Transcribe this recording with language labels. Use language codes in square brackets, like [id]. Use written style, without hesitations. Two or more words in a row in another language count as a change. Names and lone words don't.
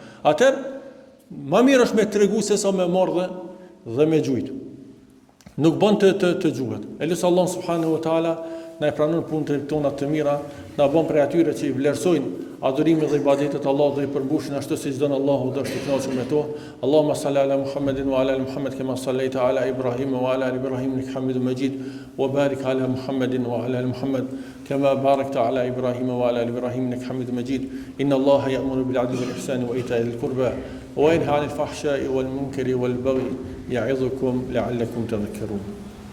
[sq] Atëherë, ma mirë është me tregu se sa me marrë dhe me gjujtë. Nuk bën të gjuhet. E lusë [ar] الله سبحانه وتعالى [sq] na e pranon punët tona të mira, na bën prej atyre që i vlerësojnë adhurimin dhe ibadetet Allah dhe i përmbushin ashtu siç don Allahu dhe është i kënaqur me to. [ar] اللهم صل على محمد وعلى آل محمد كما صليت على إبراهيم وعلى آل إبراهيم إنك حميد مجيد وبارك على محمد وعلى آل محمد كما باركت على إبراهيم وعلى آل إبراهيم إنك حميد مجيد. إن الله يأمر بالعدل والإحسان وإيتاء ذي القربى وينهى عن الفحشاء والمنكر والبغي يعظكم لعلكم تذكرون.